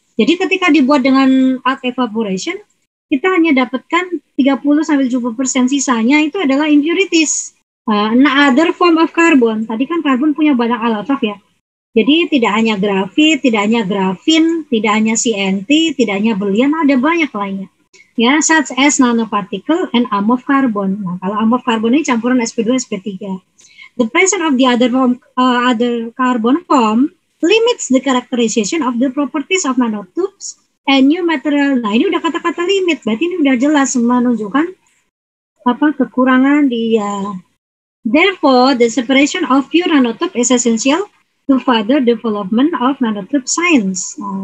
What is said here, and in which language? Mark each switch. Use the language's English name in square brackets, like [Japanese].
[Indonesian] Jadi ketika dibuat dengan arc evaporation, kita hanya dapatkan 30-70%, sisanya itu adalah impurities. Another form of carbon. Tadi kan karbon punya banyak allotrope ya. Jadi tidak hanya grafit, tidak hanya grafin, tidak hanya CNT, tidak hanya berlian, ada banyak lainnya. Ya, such as nanoparticle and amorph carbon. Nah, kalau amorph carbon ini campuran sp2, sp3. [English] The presence of the other carbon form limits the characterization of the properties of nanotubes and new material. [Indonesian] Nah, ini udah kata-kata limit, berarti ini udah jelas menunjukkan kekurangan dia. [English] Therefore, the separation of pure nanotube is essential to further development of nanotube science.